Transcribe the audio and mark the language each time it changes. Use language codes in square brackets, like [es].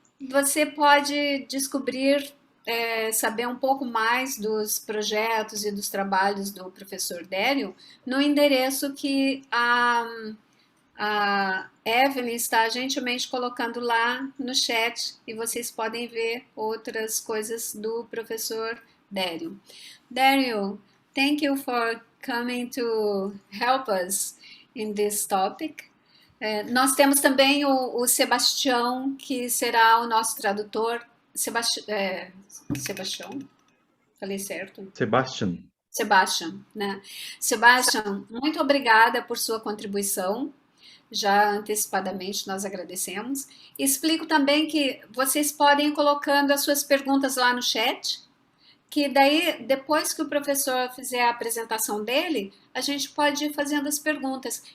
[pt] Você pode descobrir, saber um pouco mais dos projetos e dos trabalhos do professor Daryl no endereço que a Evelyn está gentilmente colocando lá no chat e vocês podem ver outras coisas do professor Daryl. [en] Daryl, thank you for coming to help us in this topic. [pt] Nós temos também o Sebastião, que será o nosso tradutor Sebastião, falei certo? Sebastian. Sebastian, né? Sebastian, muito obrigada por sua contribuição. Já antecipadamente nós agradecemos. Explico também que vocês podem ir colocando as suas perguntas lá no chat, que daí, depois que o professor fizer a apresentação dele, a gente pode ir fazendo as perguntas.